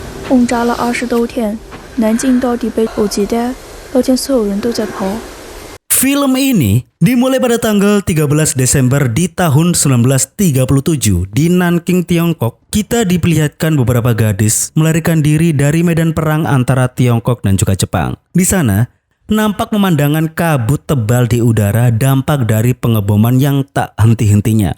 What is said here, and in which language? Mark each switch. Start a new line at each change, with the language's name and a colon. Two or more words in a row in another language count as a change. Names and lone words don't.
Chinese: 轰炸了20多天，南京到底被波及的，到现所有人都在跑。
Indonesian: Film ini dimulai pada tanggal 13 Desember di tahun 1937 di Nanking, Tiongkok. Kita diperlihatkan beberapa gadis melarikan diri dari medan perang antara Tiongkok dan juga Jepang. Di sana, nampak pemandangan kabut tebal di udara dampak dari pengeboman yang tak henti-hentinya.